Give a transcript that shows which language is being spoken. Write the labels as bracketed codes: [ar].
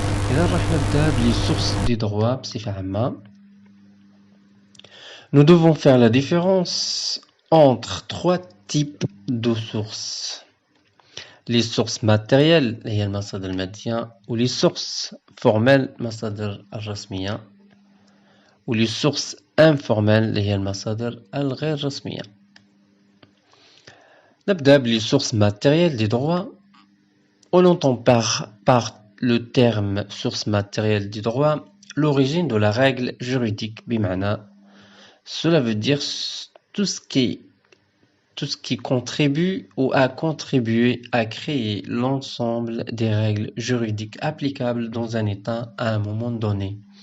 [ar] إذا راح نبدأ بلي [fr] sources des droits [ar] بصفة عامة. [fr] Nous devons faire la différence entre trois types de sources. Les sources matérielles [ar] هي المصادر المادية، و [fr] les sources formelles [ar] المصادر الرسمية، و [fr] les sources informelles [ar] هي المصادر الغير رسمية. نبدأ بلي [fr] sources matérielles des droits. On entend par le terme source matérielle des droits l'origine de la règle juridique [ar] بمعنى [fr] cela veut dire tout ce qui contribue ou a contribué à créer l'ensemble des règles juridiques applicables dans un État à un moment donné.